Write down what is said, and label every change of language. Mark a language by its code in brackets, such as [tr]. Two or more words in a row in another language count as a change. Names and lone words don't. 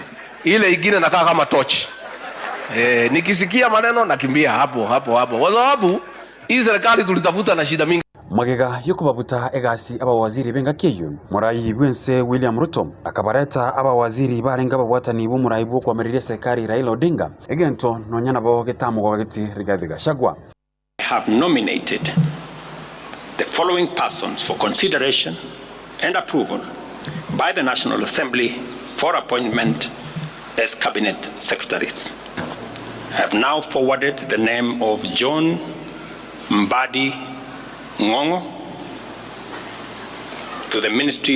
[sw] Ile ingine nakaa kama torch. Nikisikia maneno nakimbia hapo. Kwa sababu hii serikali tulitafuta na shida mingi. [guz] Magega yokubabuta egasi abawaziri benga keyu murai bwense William Ruto akabareta abawaziri barenga babwatani bo murai bwo kwamerire serikali Raila Odinga egento nonyana bo getamugo gati Rigathi Gachagua. [en] I have nominated the following persons for consideration and approval by the National Assembly for appointment as cabinet secretaries. I have now forwarded the name of John Mbadi Ngongo to the Ministry